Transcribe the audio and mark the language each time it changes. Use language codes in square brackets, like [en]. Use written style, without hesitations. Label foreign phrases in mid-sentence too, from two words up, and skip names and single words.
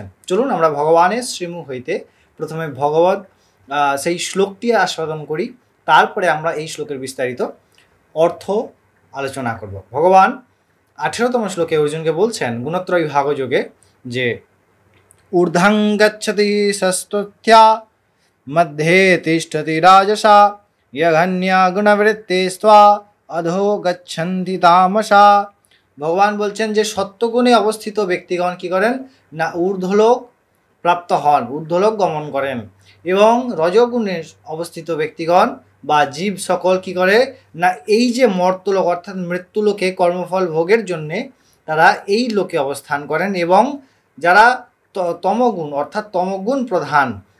[bn] চলুন আমরা ভগবানের শ্রীমুখ হইতে প্রথমে ভগবত সেই শ্লোকটি আস্বাদন করি, তারপরে আমরা এই শ্লোকের বিস্তারিত অর্থ আলোচনা করব। ভগবান 18তম শ্লোকে অর্জুনকে বলছেন গুণত্রয় বিভাগযোগে যে [sa] ঊর্ধ্বং গচ্ছতি সস্তথ্যা মধ্যে তিষ্ঠতি রাজসা यघन्या गुणवृत्ते स्वा अधो गच्छन्ति तामसा। [bn] ভগবান বলছেন যে সত্যগুণে অবস্থিত ব্যক্তিগণ কি করেন না ঊর্ধ্বলোক প্রাপ্ত হন, ঊর্ধ্বলোক গমন করেন, এবং রজগুণে অবস্থিত ব্যক্তিগণ বা জীব সকল কি করে না এই যে মর্তলোক অর্থাৎ মৃত্যুলোকে কর্মফল ভোগের জন্যে তারা এই লোকে অবস্থান করেন, এবং যারা তমগুণ অর্থাৎ তমগুণ প্রধান